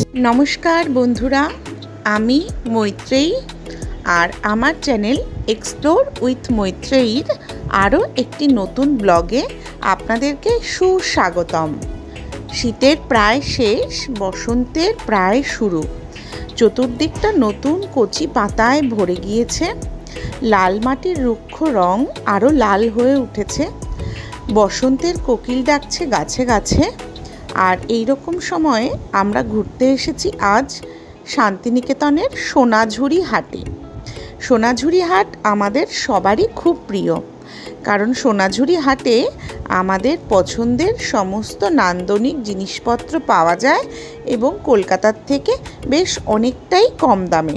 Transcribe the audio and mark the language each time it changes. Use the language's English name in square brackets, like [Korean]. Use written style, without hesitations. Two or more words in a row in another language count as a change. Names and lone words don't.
[Bangla] নমস্কার বন্ধুরা আমি মৈত্রেয়ী আর আমার চ্যানেল এক্সপ্লোর উইথ মৈত্রেয়ীর আরো একটি নতুন ব্লগে আপনাদেরকে সুস্বাগতম। শীতের প্রায় শেষ, বসন্তের প্রায় শুরু। চতুর্দিকটা নতুন কচি পাতায় ভরে গিয়েছে। লাল মাটির রুক্ষ রঙ আরো লাল হয়ে উঠেছে। বসন্তের কোকিল ডাকছে গাছে গাছে। और এই রকম সময়ে আমরা ঘুরতে এসেছি আজ শান্তিনিকেতনের সোনাঝুরি হাটে। সোনাঝুরি হাট আমাদের সবারই খুব প্রিয়, কারণ সোনাঝুরি হাটে আমাদের পছন্দের সমস্ত নান্দনিক জিনিসপত্র পাওয়া যায় এবং কলকাতার থেকে বেশ অনেকটাই কম দামে।